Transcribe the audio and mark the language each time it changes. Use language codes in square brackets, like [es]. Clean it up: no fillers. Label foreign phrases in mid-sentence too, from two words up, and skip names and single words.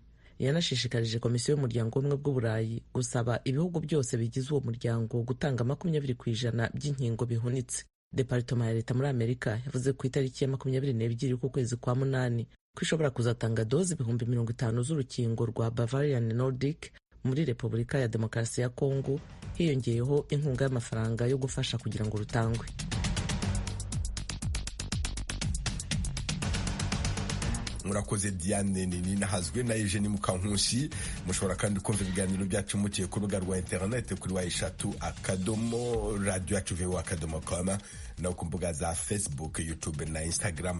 [rw] Yanashishikarije komisiyo y'umuryango w'ubumwe bw'Uburayi gusaba ibihugu byose bigize uwo muryango gutanga 20% by'inkingo bihunitse. Departema ya leta muri Amerika yavuze ku itariki ya 22 ku kwezi kwa munani ko ishobora kuzatanga doze 50,000 z'urukingo rwa Bavarian Nordic muri Repubulika ya Demokarasi ya Kongo, hiyongeyeho inkunga y'amafaranga yo gufasha kugira ngo rutangwe. Murakoze Diane Nini nahazwe na Eugenie Mukankusi. Mushobora kandi kumva ibiganiro byacu muciye ku rubuga rwa internet kuri wa3.radio.com no ku mbuga za Facebook, YouTube na Instagram.